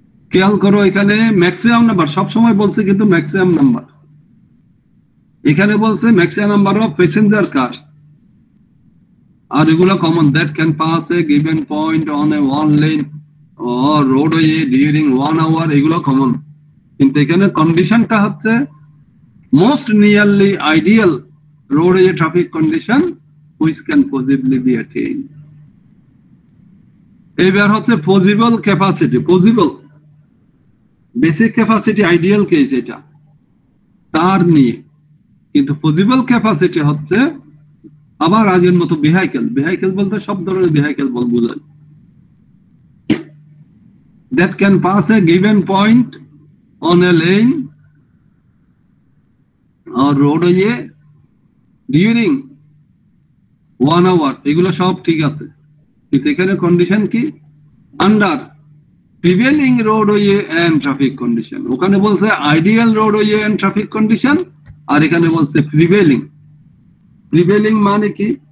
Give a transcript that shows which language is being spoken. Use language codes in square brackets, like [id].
[bn] খেয়াল করো, এখানে ম্যাক্সিমাম নাম্বার সবসময় বলছে, কিন্তু ম্যাক্সিমাম নাম্বার এখানে বলছে ম্যাক্সিমাম নাম্বার অফ প্যাসেঞ্জার কার, আর এগুলো common, [en] that can pass a given point on a one lane or roadway during 1 hour, [bn] এগুলো কমন। কিন্তু এখানে কন্ডিশনটা হচ্ছে [en] Most nearly ideal roadway traffic condition which can possibly be attained। [bn] এবার হচ্ছে possible capacity. Possible basic capacity ideal case এটা তার নিয়ে, কিন্তু পসিবল ক্যাপাসিটি হচ্ছে আবার আগের মতো ভেহিকেল। ভেহিকেল বলতে সব ধরনের ভেহিকেল বোঝায়, [en] that can pass a given point on a lane or roadway during 1 hour, [bn] এগুলো সব ঠিক আছে। কিন্তু এখানে কন্ডিশন কি, [en] Under prevailing roadway and traffic condition. [bn] ওখানে বলছে [en] ideal roadway and traffic condition, [bn] আর এখানে বলছে প্রিভেলিং। প্রিভেলিং মানে কি?